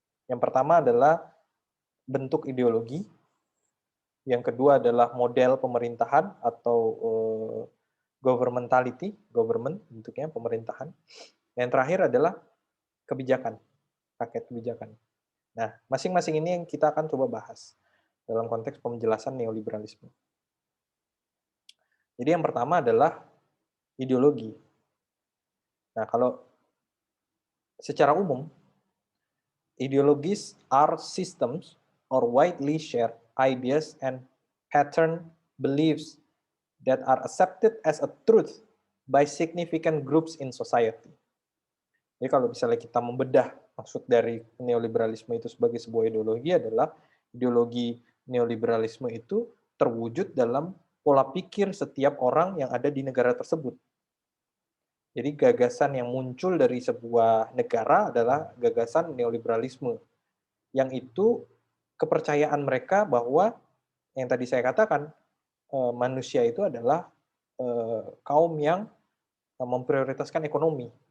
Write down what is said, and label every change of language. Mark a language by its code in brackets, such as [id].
[id] Yang pertama adalah bentuk ideologi, yang kedua adalah model pemerintahan atau, government bentuknya pemerintahan, yang terakhir adalah kebijakan, paket kebijakan. Nah, masing-masing ini yang kita akan coba bahas dalam konteks penjelasan neoliberalisme. Jadi yang pertama adalah ideologi. Nah, kalau secara umum, [en] ideologies are systems or widely shared ideas and pattern beliefs that are accepted as a truth by significant groups in society. [id] Jadi kalau misalnya kita membedah maksud dari neoliberalisme itu sebagai sebuah ideologi adalah ideologi neoliberalisme itu terwujud dalam pola pikir setiap orang yang ada di negara tersebut. Jadi gagasan yang muncul dari sebuah negara adalah gagasan neoliberalisme, yang itu kepercayaan mereka bahwa yang tadi saya katakan, manusia itu adalah, kaum yang, memprioritaskan ekonomi.